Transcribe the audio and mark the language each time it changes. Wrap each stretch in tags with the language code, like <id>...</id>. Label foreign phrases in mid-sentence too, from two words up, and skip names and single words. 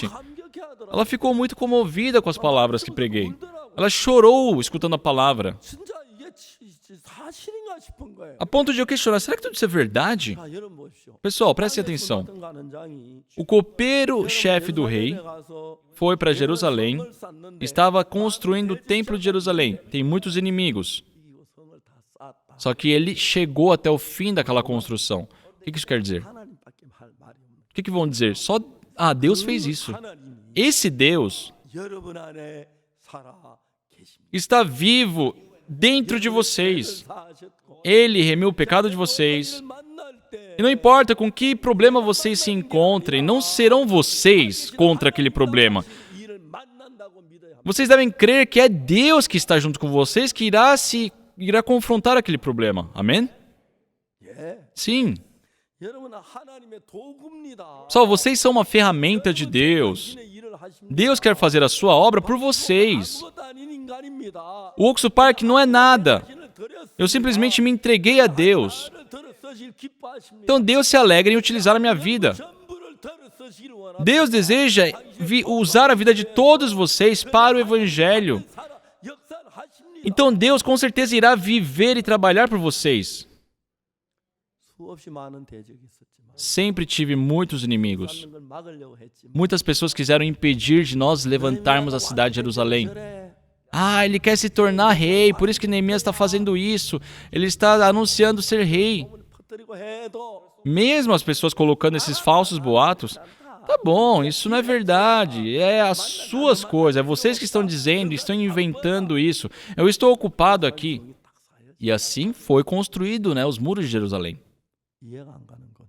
<ko>감격해하더라고요.</ko> <pt>ela ficou muito comovida com as palavras que preguei. Ela chorou escutando a palavra,</pt> <ko>진짜 이게 사실인가 싶은 거예요.</ko> <pt>a ponto de eu questionar, será que tudo isso é verdade?</pt> <ko>자, 여러분 보십시오.</ko> <pt>Pessoal, prestem atenção.</pt> <ko>같은 관원장이</ko> <pt>O copeiro-chefe do rei</pt> <ko>가서</ko> <pt>foi para Jerusalém,</pt> <ko>성을 쌓는데</ko> <pt>estava construindo o templo de Jerusalém. Tem muitos inimigos.</pt> <ko>이 성을 다 쌓았다.</ko> <pt>Só que ele chegou até o fim daquela construção. O que isso quer dizer?</pt> <ko>하나님밖에 할 말이 없는.</ko> <pt>O que vão dizer? Só, Deus fez isso.</pt> <ko>하나님이</ko> <pt>Esse Deus</pt> <ko>여러분 안에 살아 계십니다.</ko> <pt>está vivo dentro de vocês.</pt> <ko>사셨고</ko> <pt>Ele remiu o pecado de vocês.</pt> <ko>만날 때</ko> <pt>E não importa com que problema vocês se encontrem, não serão vocês contra aquele problema.</pt> <ko>이를 만난다고 믿어야 합니다.</ko> <pt>Vocês devem crer que é Deus que está junto com vocês que irá confrontar aquele problema. Amém?</pt> <ko>예.</ko> <pt>Sim.</pt> <ko>여러분 하나님의 도구입니다.</ko> <pt>Só vocês são uma ferramenta de Deus.</pt> <ko>당신의 일을 하십니다.</ko> <pt>Deus quer fazer a sua obra por vocês.</pt> <ko>아무것도 아닌 인간입니다.</ko> <pt>O Oxo Park não é nada.</pt> <ko>당신을 드렸습니다.</ko> <pt>Eu simplesmente me entreguei a Deus.</pt> <ko>나를 들어 쓰실 기뻐하십니다.</ko> <pt>Então Deus se alegra em utilizar a minha vida.</pt> <ko>전부를 들어 쓰시기를 원합니다.</ko> <pt>Deus deseja usar a vida de todos vocês para o Evangelho.</pt> <ko>살아 역사하십니다.</ko> <pt>Então Deus com certeza irá viver e trabalhar por vocês.</pt> <ko>수없이 많은 대적이 있었지만</ko> <pt>Sempre tive muitos inimigos.</pt> <ko>하는 걸 막으려고 했지만</ko> <pt>Muitas pessoas quiseram impedir de nós levantarmos a cidade de Jerusalém. Ele quer se tornar rei, por isso que Neemias está fazendo isso. Ele está anunciando ser rei.</pt> <ko>퍼뜨리고 해도</ko> <pt>Mesmo as pessoas colocando esses falsos boatos, tá bom, isso não é verdade. É as suas coisas, é vocês que estão dizendo, estão inventando isso. Eu estou ocupado aqui. E assim foi construído, né, os muros de Jerusalém.</pt> <ko>이해가 안 가는 건</ko>